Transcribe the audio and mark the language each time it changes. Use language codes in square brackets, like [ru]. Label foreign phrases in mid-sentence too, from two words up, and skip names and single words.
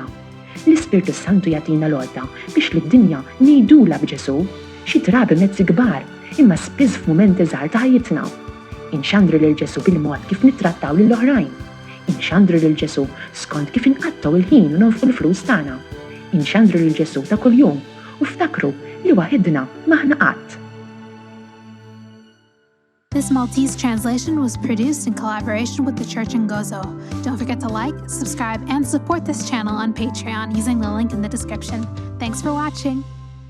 [mt] L-Ispirtu Santu jagħtina l-għodda biex lid-dinja ngħidula b'Ġesu xi drabi mezzi kbar imma spiss f'mumenti żgħar ta' ħajjitna. Inxandru lil Ġesu bil-mod kif nittrattaw lill-oħrajn. Inxandru lil Ġesu skont kif inqattaw il-ħin u nonfqu l-flus tagħna. Inxandru lil Ġesu ta' kuljum u ftakru li waħedna maħna qatt. [en] This Maltese translation was produced in collaboration with the Church in Gozo. Don't forget to like, subscribe, and support this channel on Patreon using the link in the description. Thanks for watching.